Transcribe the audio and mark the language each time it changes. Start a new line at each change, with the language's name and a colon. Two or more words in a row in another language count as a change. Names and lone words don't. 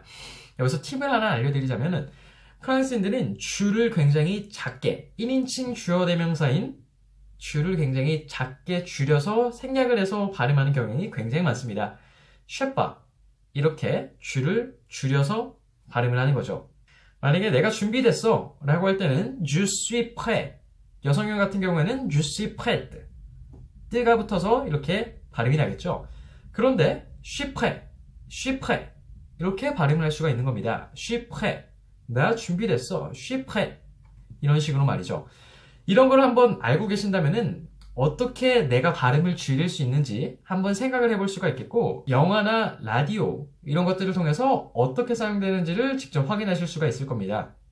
Korean: 여기서 팁을 하나 알려드리자면은 프랑스인들은 주를 굉장히 작게 1인칭 주어 대명사인 주를 굉장히 작게 줄여서 생략을 해서 발음하는 경향이 굉장히 많습니다. 쉐파 이렇게 주를 줄여서 발음을 하는 거죠. 만약에 내가 준비됐어 라고 할 때는
French: Je suis prêt
Korean: 여성형 같은 경우에는
French: je suis prête
Korean: 뜨가 붙어서 이렇게 발음이 나겠죠. 그런데
French: je suis prêt
Korean: 이렇게 발음을 할 수가 있는 겁니다.
French: je suis prêt
Korean: 나 준비됐어. 쉬프레. 이런 식으로 말이죠. 이런 걸 한번 알고 계신다면은 어떻게 내가 발음을 줄일 수 있는지 한번 생각을 해볼 수가 있겠고, 영화나 라디오 이런 것들을 통해서 어떻게 사용되는지를 직접 확인하실 수가 있을 겁니다.